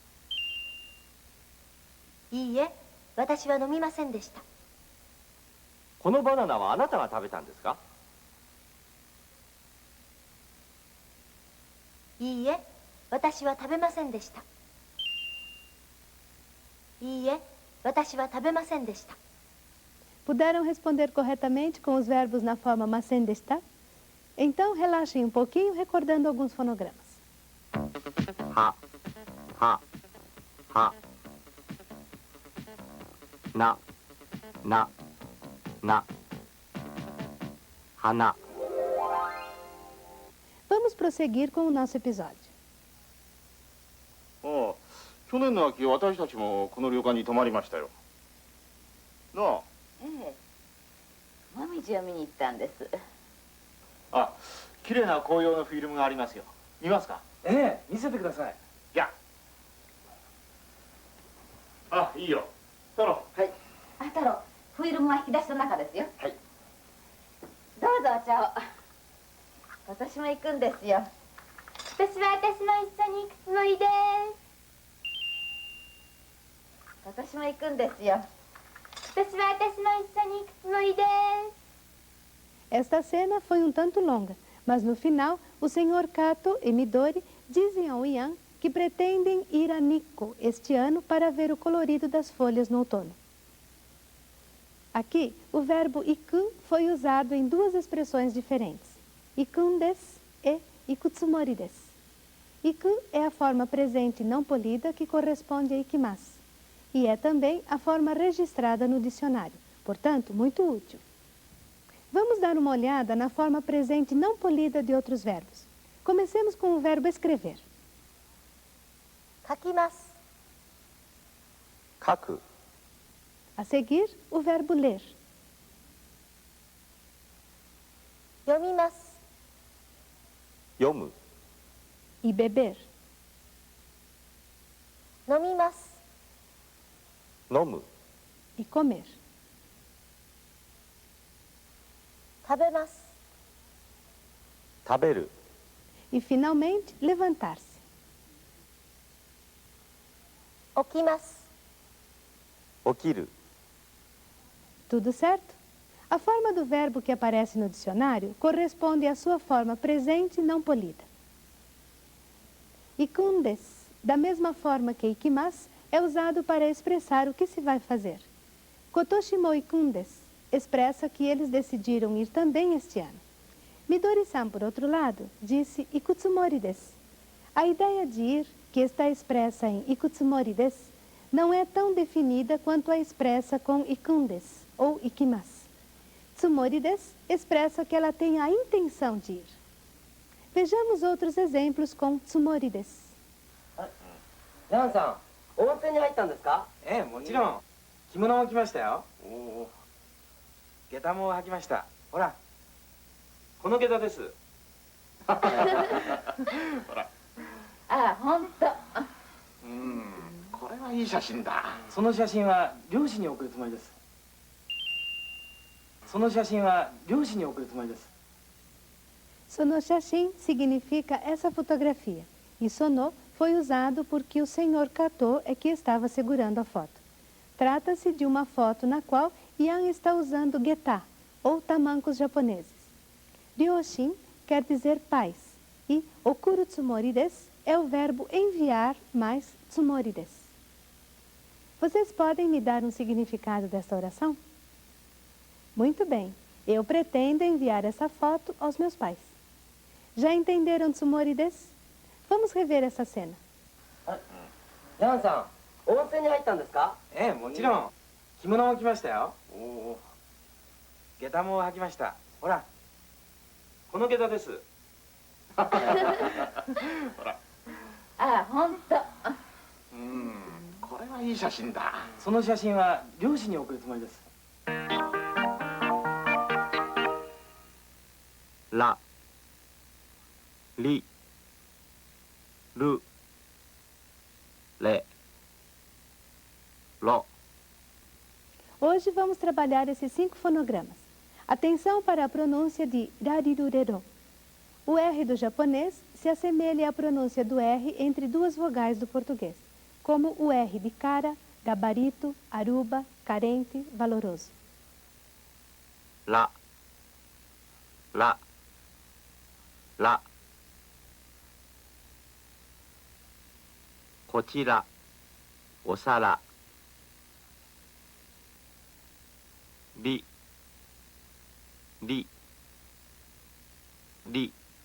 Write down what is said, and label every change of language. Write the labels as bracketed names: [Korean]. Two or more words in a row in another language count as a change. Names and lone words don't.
[Japanese] いいえ、私は飲みませんでした。このバナナはあなたが食べたんですか？いいえ、私は食べませんでした。いいえ、私は食べませんでした。 [Portuguese] Puderam responder corretamente com os verbos na forma macen de estar? Então, relaxem um pouquinho recordando alguns fonogramas. [Japanese] は、は、は。な、な、な。花。 [Portuguese] Vamos prosseguir com o nosso episódio. [Japanese] ああ、去年の秋私たちもこの旅館に泊まりましたよ。なあ。ええ、もみじを見に行ったんです。あ、綺麗な紅葉のフィルムがありますよ。見ますか？ええ、見せてください。いや。あ、いいよ。太郎。はい。あ、太郎、フィルムは引き出しの中ですよ。はい。どうぞお茶を。私も行くんですよ。私は一緒に行くつもりです。私も行くんですよ。私は一緒に行くつもりです。 [Portuguese] Esta cena foi tanto longa, mas no final, o Sr. Kato e Midori dizem ao Ian que pretendem ir a Nikko este ano para ver o colorido das folhas no outono. Aqui, o verbo ikun foi usado em duas expressões diferentes, [Japanese] 行くんです [Portuguese] e [Japanese] 行くつもりです. [Portuguese] Ikun é a forma presente não polida que corresponde a ikimasu, e é também a forma registrada no dicionário, portanto, muito útil. Vamos dar uma olhada na forma presente não polida de outros verbos. Comecemos com o verbo escrever. [Japanese] 書きます。書く。 [Portuguese] A seguir, o verbo ler. [Japanese] 読みます。読む。 [Portuguese] E beber. [Japanese] 飲みます。飲む。 [Portuguese] E comer. [Japanese] 食べます。食べる。 [Portuguese] E, finalmente, levantar-se. [Japanese] 起きます。起きる。 [Portuguese] Tudo certo? A forma do verbo que aparece no dicionário corresponde à sua forma presente não polida. [Japanese] 行くんです, [Portuguese] da mesma forma que ikimasu, é usado para expressar o que se vai fazer. [Japanese] 今年も行くんです [Portuguese] expressa que eles decidiram ir também este ano. Midori-san, por outro lado, disse [Japanese] 行くつもりです. [Portuguese] A ideia de ir, que está expressa em [Japanese] 行くつもりです, [Portuguese] não é tão definida quanto a expressa com [Japanese] 行くんです [Portuguese] ou ikimasu. [Japanese] つもりです [Portuguese] expressa que ela tem a intenção de ir. Vejamos outros exemplos com [Japanese] つもりです. ヤンさん、温泉に入ったんですか？ええ、もちろん。着物も着ましたよ。おお。下駄も履きました。ほら。この下駄です。ほら。ああ、ほんと。これはいい写真だ。その写真は漁師に送るつもりです。その写真は漁師に送るつもりです。 [Portuguese] Sonoshashin significa essa fotografia, e sono foi usado porque o Sr. Kato é que estava segurando a foto. Trata-se de uma foto na qual Ian está usando geta, ou tamancos japoneses. Ryoshin quer dizer paz, e [Japanese] 送るつもりです [Portuguese] é o verbo enviar mais [Japanese] つもりです. [Portuguese] Vocês podem me dar um significado desta oração? Muito bem, eu pretendo enviar essa foto aos meus pais. Já entenderam [Japanese] つもりです? [Portuguese] Vamos rever essa cena. [Japanese] ヤンさん、温泉に入ったんですか？ええ、もちろん。着物も着ましたよ。おお。下駄も履きました。ほら。この下駄です。ほら。ああ、ほんと。これはいい写真だ。その写真は漁師に送るつもりです。らりるれろ。 [Portuguese] Hoje vamos trabalhar esses 5 fonogramas. Atenção para a pronúncia de rarirurerô. O R do japonês se assemelha à pronúncia do R entre duas vogais do português, como o R de cara, gabarito, aruba, carente, valoroso. [Japanese] ららら。こちらお皿。りりり。